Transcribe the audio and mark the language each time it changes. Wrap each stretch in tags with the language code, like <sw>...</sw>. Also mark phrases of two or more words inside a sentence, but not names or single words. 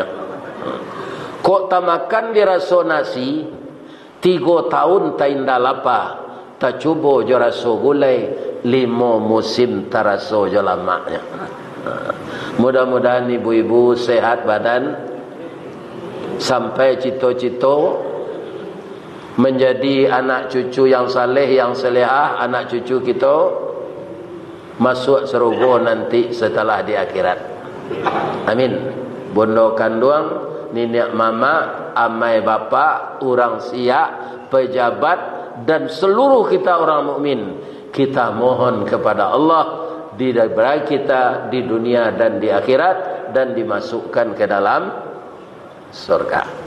<min>Kok tamakan diraso nasi, 3 tahun ta indah lapa, ta cubo jo raso gulai, 5 musim taraso jo lamaknya.</min> <id>Mudah-mudahan ibu-ibu sehat badan, sampai cito-cito menjadi anak cucu yang saleh, yang salehah, anak cucu kita masuk surga nanti setelah di akhirat. Amin.</id> <min>Bondo kanduang, nenek mama, amai bapa, orang siak,</min> <id>pejabat dan seluruh kita orang mukmin, kita mohon kepada Allah diberi kita di dunia dan di akhirat, dan dimasukkan ke dalam surga.</id>